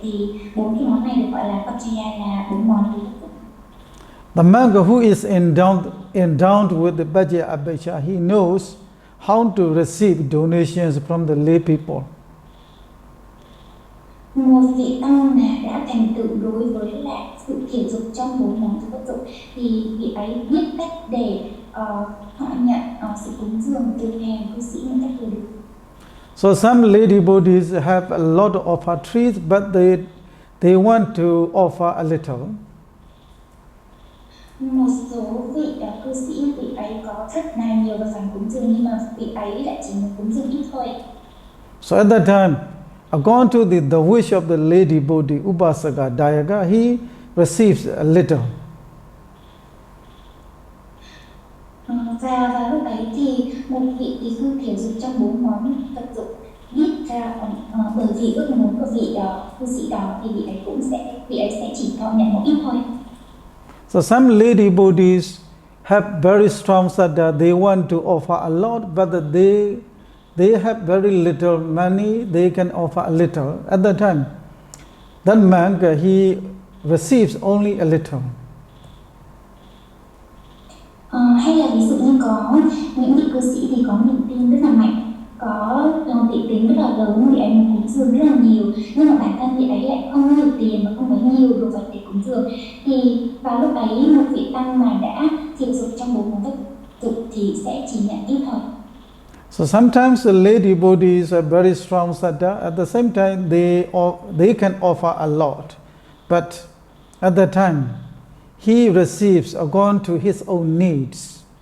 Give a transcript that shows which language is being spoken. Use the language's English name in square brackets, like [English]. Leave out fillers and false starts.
[Vietnamese] Thì 4 cái món này được gọi là paccaya, là 4 món tứ vật dụng. [English] The monk who is endowed with the paccaya abhijja, he knows how to receive donations from the lay people. [Vietnamese] Một vị tăng mà đã thành tựu đối với là sự thiểu dục trong 4 món tứ vật dụng thì vị ấy biết cách để họ nhận sự cúng dường từ hàng cư sĩ một cách vừa đủ. [English] So some lay devotees have a lot of offertories, but they want to offer a little. [Vietnamese] Một số vị cư sĩ, vị ấy có rất là nhiều vật phẩm cúng dường, nhưng mà vị ấy lại chỉ muốn cúng dường ít thôi. [English] So at that time, according to the wish of the lay devotee Upasaka Dayaka, he receives a little. [Vietnamese] Và lúc ấy thì một vị tỳ khưu thiểu dục trong 4 món vật dụng biết ra bởi vì ước muốn của vị cư sĩ đó thì vị ấy sẽ chỉ thọ nhận một ít thôi. [English] So some lay devotees have very strong saddha, they want to offer a lot, but they have very little money, they can offer a little. At that time, that monk, he receives only a little. [Vietnamese] Hay là ví dụ như có những vị cư sĩ thì có niềm tin rất là mạnh, có tỷ tiền rất là lớn, vị ấy muốn cúng dường rất là nhiều, nhưng mà bản thân vị ấy lại không nhiều tiền và không có nhiều đồ vật để cúng dường, thì vào lúc ấy một vị tăng mà đã thiểu dục trong 4 món vật dục thì sẽ chỉ nhận ít thôi. [English] So sometimes the lay devotees are very strong saddha. At the same time, they can offer a lot, but at that time, he receives according to his own needs.